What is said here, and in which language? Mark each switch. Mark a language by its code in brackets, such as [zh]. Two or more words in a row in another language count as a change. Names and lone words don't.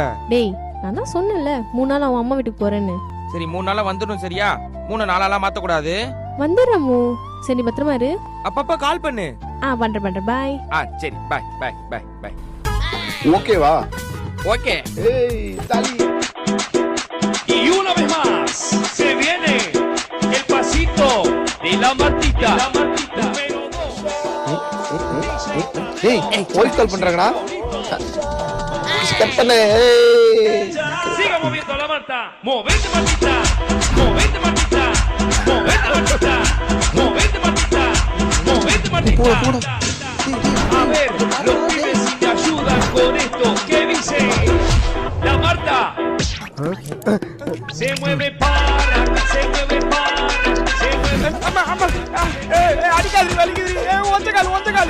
[ta] டேய் நான் தான் சொன்னேன்ல 3 நாள் அவன் அம்மா வீட்டுக்கு போறேன்னு. சரி 3 நாளா வந்துடும் சரியா? 3 நாளாலாம் மாத்த கூடாது. வந்துடுறமு. சரி பத்திரமா இரு. அப்பப்ப கால் பண்ணு. பண்றேன் பாய். சரி [en] bye bye bye bye. [ta] ஓகேவா? ஓகே. ஏய் தலி. [es] Y una vez más se viene el pasito de la Martita. Número 2. [ta] ஏய் [en] voice call [ta] பண்றாங்கடா. ஸ்டெப் பண்ணு. [es] Siga moviendo la Marta. Movete Martita. Movete Martita. Movete Martita. Movete Martita. Movete Martita. A ver, los pibes si me ayudan con esto. ¿Qué dice? La Marta. Se mueve para, se mueve para, se mueve. [ta] அம்மா அம்மா. அடிக்காது வலிக்குது. ஒஞ்ச கால்